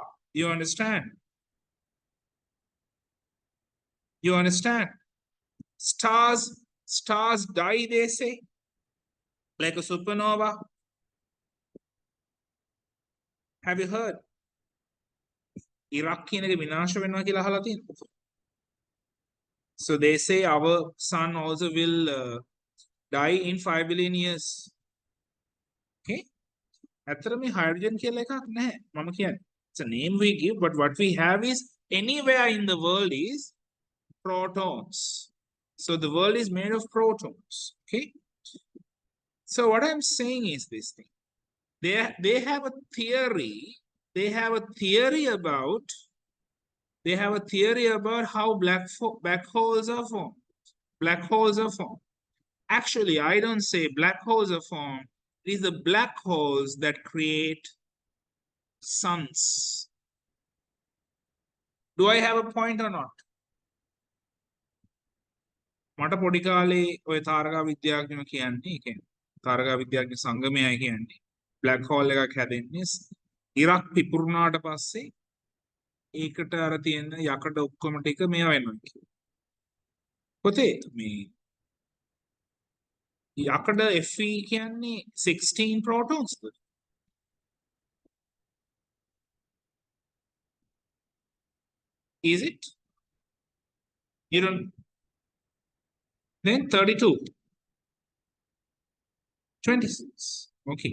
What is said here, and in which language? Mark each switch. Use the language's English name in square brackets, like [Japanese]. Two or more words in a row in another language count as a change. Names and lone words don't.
[English] You understand? You understand? Stars die, they say, like a supernova. Have you heard? [Sinhala] Iraq කියන එක විනාශ වෙනවා කියලා අහලා තියෙනවා. [English] So they say our sun also will die in 5 billion years. [Sinhala] Okay? ඇත්තට මේ hydrogen කියලා එකක් නැහැ. මම කියන්නේ. [English] It's a name we give, but what we have is anywhere in the world is protons. So the world is made of protons. Okay? So what I'm saying is this thing. They have a theory. They have a theory about how black holes are formed. Black holes are formed. Actually, I don't say black holes are formed. It is the black holes that create suns. Do I have a point or not? [Sinhala] මට පොඩි කාලේ ඔය තාරකා විද්‍යාඥයෝ කියන්නේ තාරකා විද්‍යාඥ සංගමයයි කියන්නේ [English] black hole [Sinhala] එකක් හැදෙන්නේ ඉරක් පිපුරුනාට පස්සේ ඒකට අර තියෙන යකඩ ඔක්කොම ටික මේවා වෙනවා කියලා. පොතේ මේ යකඩ Fe කියන්නේ 16 protons. [English] Is it? You don't. Then 32. 26. Okay.